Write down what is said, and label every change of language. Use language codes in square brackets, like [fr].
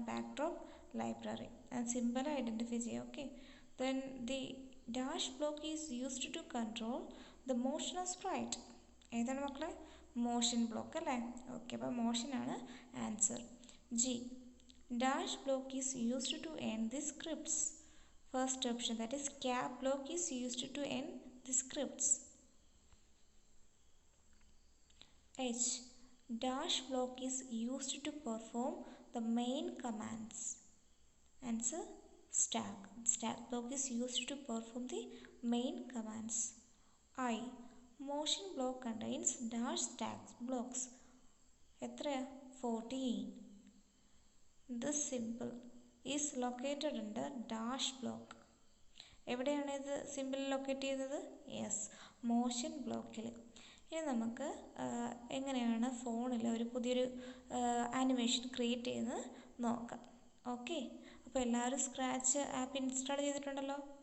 [en] Backdrop library. [ml] Simple identify ചെയ്യാം. [en] Okay, then the dash block is used to control the motion of sprite. [ml] ഏതാണ് മക്കളെ? Motion block അല്ലേ. [en] okay, [ml] അപ്പോൾ മോഷനാണ് answer. [en] G dash block is used to end the scripts. First option, that is cap block is used to end the scripts. H dash block is used to perform the main commands. Answer stack. Stack block is used to perform the main commands. I motion block contains dash stack blocks. [ml] എത്രയാ? [en] 14. This symbol is located under dash block. [ml] എവിടെയാണ് ഇത് simple locate ചെയ്യുന്നത്? Yes, motion ബ്ലോക്കിൽ. ഇനി നമുക്ക് എങ്ങനെയാണ് ഫോണിൽ ഒരു പുതിയൊരു ആനിമേഷൻ ക്രിയേറ്റ് ചെയ്യുന്നത് നോക്കാം. ഓക്കെ, അപ്പോൾ എല്ലാവരും സ്ക്രാച്ച് ആപ്പ് ഇൻസ്റ്റാൾ ചെയ്തിട്ടുണ്ടല്ലോ.